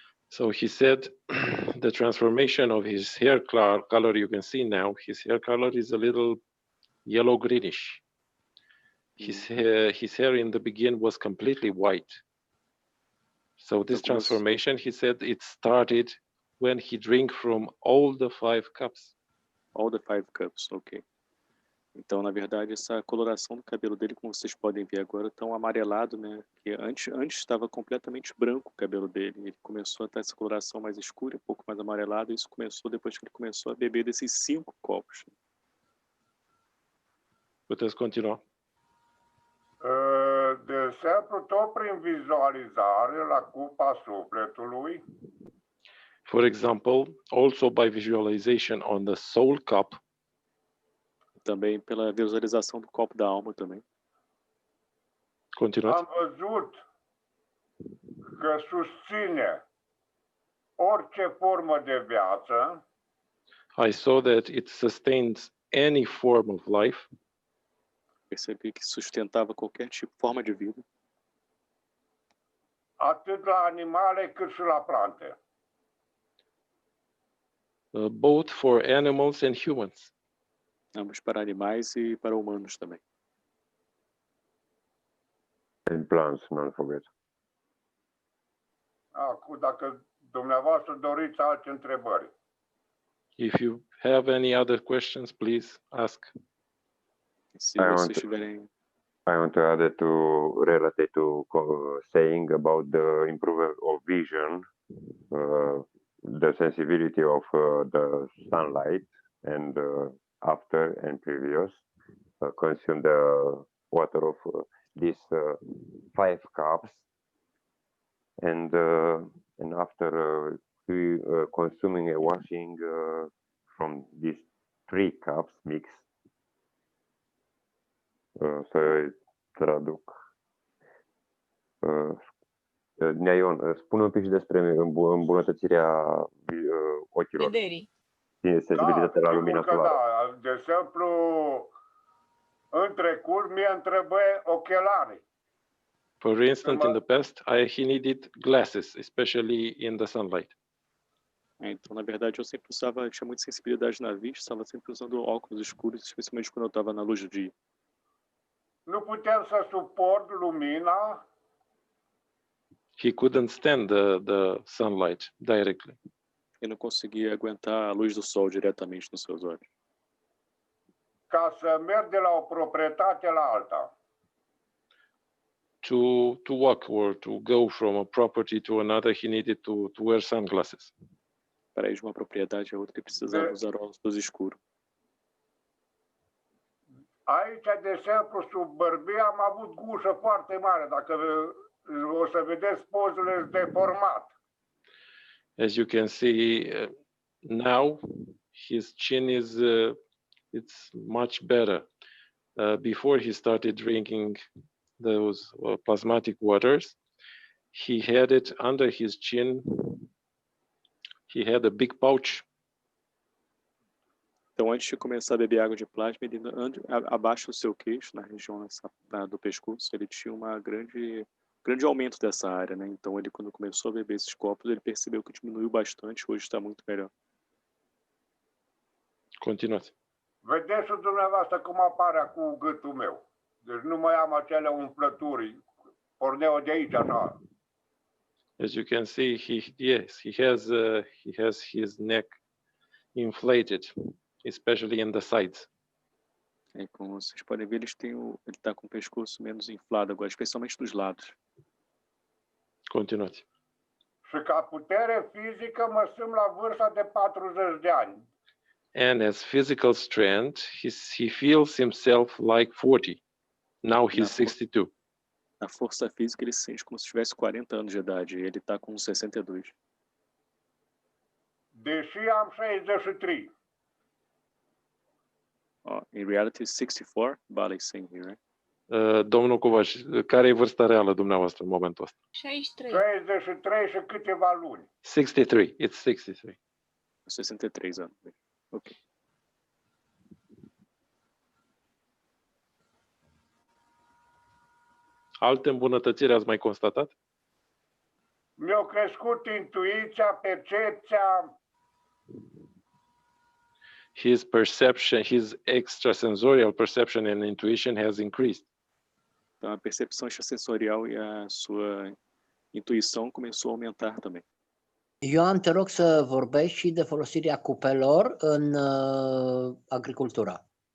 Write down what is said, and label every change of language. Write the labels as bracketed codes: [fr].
[en] So he said the transformation of his hair color, you can see now, his hair color is a little yellow greenish. His hair in the beginning was completely white. So this transformation, he said, it started when he drank from all the 5 cups. All the 5 cups, ok. [pt] Então, na verdade, essa coloração do cabelo dele, como vocês podem ver agora, tão amarelado, né? Que antes estava completamente branco o cabelo dele. Ele começou a ter essa coloração mais escura, um pouco mais amarelado, e isso começou depois que ele começou a beber desses 5 copos. [ro] Puteți continua. De exemplu, tot prin vizualizare la cupa sufletului. [en] For example, also by visualization on the soul cup. [pt] Também pela visualização do copo da alma também. [ro] Continuați. Am văzut că susține orice formă de viață. [en] I saw that it sustains any form of life. [pt] Percebi que sustentava qualquer tipo, forma de vida. [ro] Atât la animale cât și la plante. [en] Both for animals and humans. [pt] Ambos para animais e para humanos também. [en] And plants, don't forget. [ro] Acum, dacă dumneavoastră doriți alte întrebări. [en] If you have any other questions, please ask. [pt] Se vocês tiverem... [en] I want to add to relate to saying about the improvement of vision, the sensibility of the sunlight, and after and previous consume the water of these 5 cups, and after consuming a washing from these 3 cups mix. [ro] Să traduc. Neion, spune un pic și despre îmbunătățirea ochilor. Vederii. Sensibilitatea la lumina solară. Da, de exemplu, în trecut mie îmi trebuie ochelari. [en] For instance, in the past, he needed glasses, especially in the sunlight. [pt] Então, na verdade, eu sempre usava, tinha muita sensibilidade na vista, estava sempre usando óculos escuros, especialmente quando eu estava na luz do dia. [ro] Nu puteam să suport lumina. [en] He couldn't stand the sunlight directly. [pt] Ele não conseguia aguentar a luz do sol diretamente nos seus olhos. [ro] Ca să merg de la o proprietate la alta. [en] To walk or to go from a property to another, he needed to wear sunglasses. [pt] Para ir de uma propriedade a outra, ele precisava usar óculos escuros. [ro] Aici, de exemplu, sub bărbie am avut gușă foarte mare. Dacă o să vedeți pozele deformat. [en] As you can see now, his chin is it's much better. Before he started drinking those plasmatic waters, he had it under his chin. He had a big pouch. [pt] Então, antes de começar a beber água de plasma, ele abaixo do seu queixo, na região do pescoço, ele tinha uma grande aumento dessa área, né? Então, ele quando começou a beber esses copos, ele percebeu que diminuiu bastante. Hoje está muito melhor. [ro] Continuați. Vedeți și dumneavoastră cum apare cu gâtul meu. Deci nu mai am acele umplături. Porneau de aici, așa. [en] As you can see, he has his neck inflated, especially in the sides. [pt] Como vocês podem ver, ele está com o pescoço menos inflado agora, especialmente dos lados. [ro] Continuați. Și ca putere fizică mă simt la vârsta de 40 de ani. [en] And as physical strength, he feels himself like 40. Now he's 62. [pt] Na força física, ele se sente como se tivesse 40 anos de idade. Ele está com 62. [ro] Deși am 63. [en] In reality, 64, Bala is saying here, right? [ro] Domnul Covaș, care e vârsta reală dumneavoastră în momentul ăsta? 63. 63 și câteva luni. [en] 63, it's 63. [pt] 63 anos. Ok. [ro] Alte îmbunătățiri ați mai constatat? Mi-a crescut intuiția, percepția. [en] His perception, his extrasensorial perception and intuition has increased. [pt] Então, a percepção extrasensorial e a sua intuição começou a aumentar também. [ro] Ioan, te rog să vorbești și de folosirea cupelor în agricultură.